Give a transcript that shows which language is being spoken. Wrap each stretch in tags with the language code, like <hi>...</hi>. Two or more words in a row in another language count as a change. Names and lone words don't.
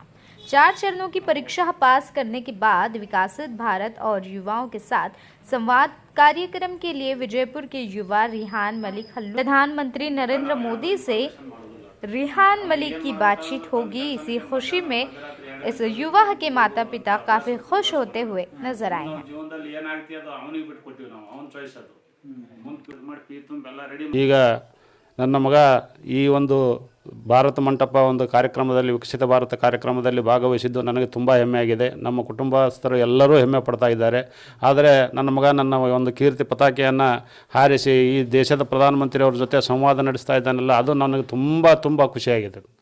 <hi>4 चरणों की परीक्षा पास करने के बाद विकसित भारत और युवाओं के साथ संवाद कार्यक्रम के लिए विजयपुर के युवा रिहान मलिक खल्लूर प्रधानमंत्री नरेंद्र मोदी से रिहान मलिक की बातचीत होगी। इसी खुशी में इस युवा के माता पिता काफी खुश होते हुए नजर आए हैं।</hi> <kn>ಈಗ ನನ್ನ ಮಗ ಈ ಒಂದು ಭಾರತ ಮಂಟಪ ಒಂದು ಕಾರ್ಯಕ್ರಮದಲ್ಲಿ ವಿಕಸಿತ ಭಾರತ ಕಾರ್ಯಕ್ರಮದಲ್ಲಿ ಭಾಗವಹಿಸಿದ್ದು ನನಗೆ ತುಂಬ ಹೆಮ್ಮೆಯಾಗಿದೆ. ನಮ್ಮ ಕುಟುಂಬಸ್ಥರು ಎಲ್ಲರೂ ಹೆಮ್ಮೆ ಪಡ್ತಾ ಇದ್ದಾರೆ. ಆದರೆ ನನ್ನ ಮಗ ನನ್ನ ಒಂದು ಕೀರ್ತಿ ಪತಾಕೆಯನ್ನು ಹಾರಿಸಿ ಈ ದೇಶದ ಪ್ರಧಾನಮಂತ್ರಿ ಅವ್ರ ಜೊತೆ ಸಂವಾದ ನಡೆಸ್ತಾ ಇದ್ದಾನಲ್ಲ, ಅದು ನನಗೆ ತುಂಬ ಖುಷಿಯಾಗಿದೆ.</kn>